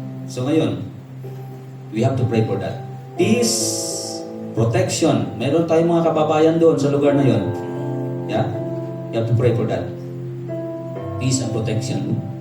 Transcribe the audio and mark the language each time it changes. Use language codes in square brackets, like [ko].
[en] So ngayon, we have to pray for that. Peace, protection. [tl] Meron tayong mga kababayan doon sa lugar na yun. [en] Yeah? You have to pray for that. Peace and protection.